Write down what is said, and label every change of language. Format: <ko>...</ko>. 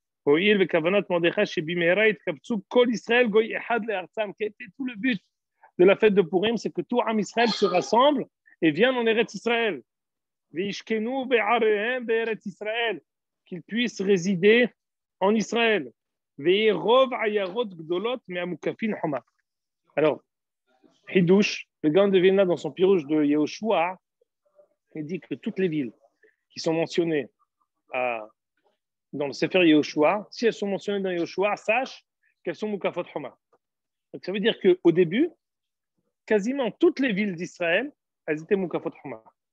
<he>הואיל וכוונת מרדכי שבמהרה יתקבצו כל ישראל גוי אחד לארצם,</he> <fr>qui était tout le but de la fête de Purim, c'est que tout Am Israël se rassemble et vienne en Eretz Israël.</fr> <he>וישכנו בעריהם בארץ ישראל,</he> <fr>qu'ils puissent résider en Israël.</fr> <he>ויהי רוב עיירות גדולות מהמוקפין חומה.</he> <fr>Alors, Hidouche, le Gaon de Vilna, dans son pirouge de Yehoshua, il dit que toutes les villes qui sont mentionnées dans le Sefer Yehoshua, si elles sont mentionnées dans Yehoshua, sache qu'elles sont Mukafot Homa. Donc ça veut dire qu'au début, quasiment toutes les villes d'Israël, elles étaient Mukafot Homa.</fr>